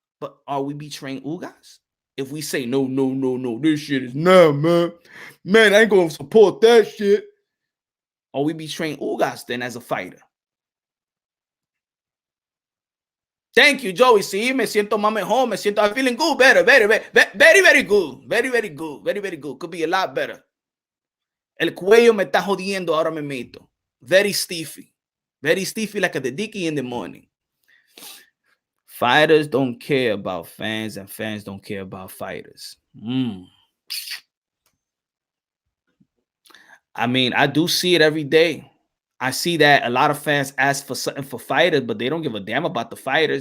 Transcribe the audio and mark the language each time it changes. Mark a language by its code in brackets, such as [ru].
[en] But are we betraying Ugas? If we say, no, this shit is man. Man, I ain't going to support that shit. Are we betraying Ugas then as a fighter? Thank you, Joey. [es] Sí, me siento más mejor. [en] I'm feeling good, better, very good. Very good. Could be a lot better. [es] El cuello me está jodiendo ahora me meto. [en] Very stiffy like a dicky in the morning. Fighters don't care about fans, and fans don't care about fighters. I mean, I do see it every day. I see that a lot of fans ask for something for fighters, but they don't give a damn about the fighters.